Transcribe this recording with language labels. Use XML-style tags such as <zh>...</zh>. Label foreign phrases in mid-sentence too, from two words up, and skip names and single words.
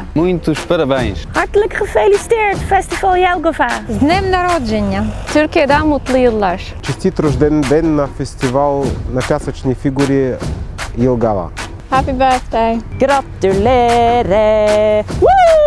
<pt>Muitos parabéns!</pt> <nl>Hartelijk gefeliciteerd, Festival Jelgava!</nl> <uk>З днем народження!</uk> <tr>Türkiye'den mutlu yıllar!</tr> <bg>Честит рожден ден на фестивал на пясъчни фигури Jelgava!</bg> <en>Happy birthday!</en> <no>Gratulerer! Woo!</no>